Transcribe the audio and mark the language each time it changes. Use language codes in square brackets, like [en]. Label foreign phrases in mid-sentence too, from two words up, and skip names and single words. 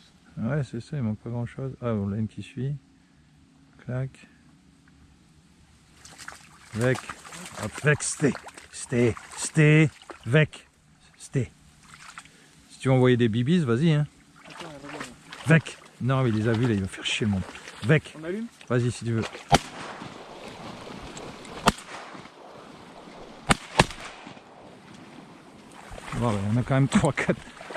[fr] Ouais, c'est ça, il manque pas grand chose. Ah, on a une qui suit. Clac. Vec. Hop, vec, sté. Vec. Sté. Si tu veux envoyer des bibis, vas-y, hein. Attends, elle regarde. Vec. Non, mais il les a vus, là, il va faire chier le monde. Vec. On allume? Vas-y, si tu veux. Voilà, on a quand même 3-4